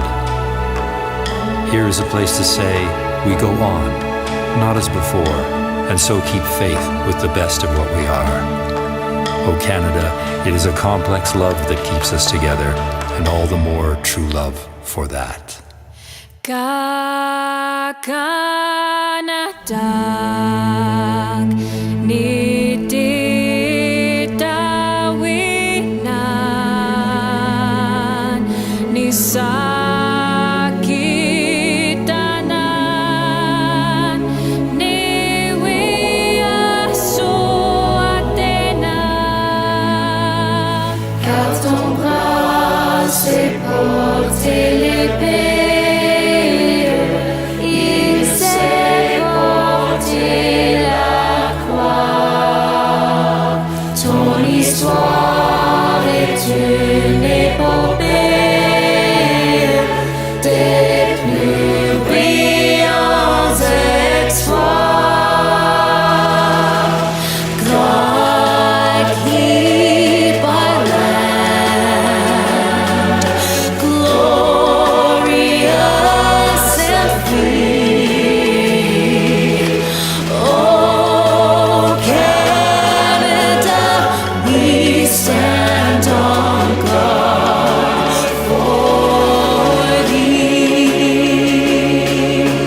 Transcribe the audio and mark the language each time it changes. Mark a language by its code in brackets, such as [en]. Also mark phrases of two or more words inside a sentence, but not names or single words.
[en] Here is a place to say, we go on, not as before, and so keep faith with the best of what we are. Oh Canada, it is a complex love that keeps us together, and all the more true love for that. [moe] Kanadag ni ditawinan ni sakitanan ni wiasuatenan. [fr] Car ton bras c'est porter l'épée. L'histoire est une épopée des plus brillants exploits. [en] God keep our land glorious and free. Oh, Canada, we stand on guard for thee.